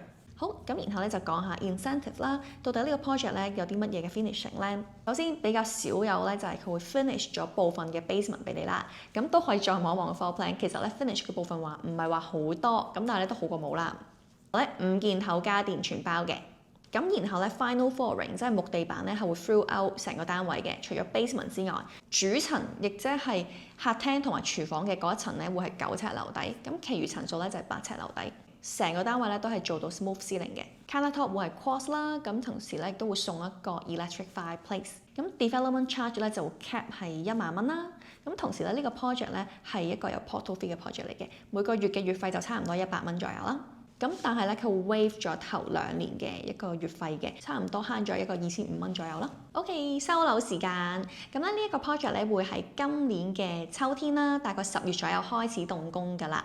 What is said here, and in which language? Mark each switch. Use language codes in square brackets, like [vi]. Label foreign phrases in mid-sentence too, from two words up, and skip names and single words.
[yue] 好，咁然後咧就講下 incentive 啦，到底呢個 project 咧有啲乜嘢嘅 finishing 咧？首先比較少有咧就係佢會 finish 咗部分嘅 basement 俾你啦，咁都可以再望一望個 [en] floor plan。 [yue] 其實咧 finish 嘅部分話唔係話好多，咁但係咧都好過冇啦。咧5件頭家電全包嘅，咁然後咧 [en] final flooring [yue] 即係木地板咧係會 throughout 成個單位嘅，除咗 basement 之外，主層亦即係客廳同埋廚房嘅嗰一層咧會係9尺樓底，咁其餘層數咧就係8尺樓底。成個單位咧都係做到 [en] smooth ceiling [yue] 嘅 countertop 會係 quartz 啦，咁同時咧亦都會送一個 electric fireplace。咁 [en] development charge [yue] 咧就會 cap 係1萬蚊啦。咁同時咧呢個 project 咧係一個有 [en] portal fee [yue] 嘅 project 嚟嘅，每個月嘅月費就差唔多100蚊左右啦。咁但係咧佢會 waive 咗頭2年嘅一個月費嘅，差唔多慳咗一個2500蚊左右啦。OK， 收樓時間，咁咧呢一個 project 咧會喺今年嘅秋天啦，大概10月左右開始動工㗎啦。